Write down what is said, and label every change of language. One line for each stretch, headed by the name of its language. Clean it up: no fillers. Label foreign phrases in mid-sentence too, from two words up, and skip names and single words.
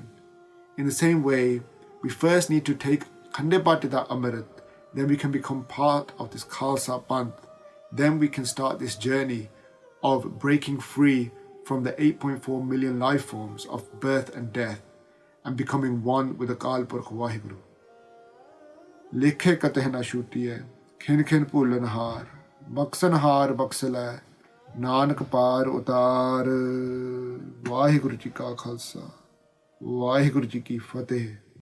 English: In the same way, we first need to take
Punjabi: ਖੰਡੇ ਬਾਟੇ ਦਾ ਅੰਮ੍ਰਿਤ,
English: then we can become part of this Khalsa Panth. Then we can start this journey of breaking free from the 8.4 million life forms of birth and death and becoming one with the Akal Purkh Waheguru.
Punjabi: ਲੇਖੈ ਕਤਹਿ ਨ ਛੂਟੀਐ, ਖਿਨੁ ਖਿਨੁ ਭੂਲਨਹਾਰ, ਬਖਸਨਹਾਰ ਬਖਸਿ ਲੈ, ਨਾਨਕ ਪਾਰਿ ਉਤਾਰ. ਵਾਹਿਗੁਰੂ ਜੀ ਕਾ ਖਾਲਸਾ, ਵਾਹਿਗੁਰੂ ਜੀ ਕੀ ਫਤਹਿ.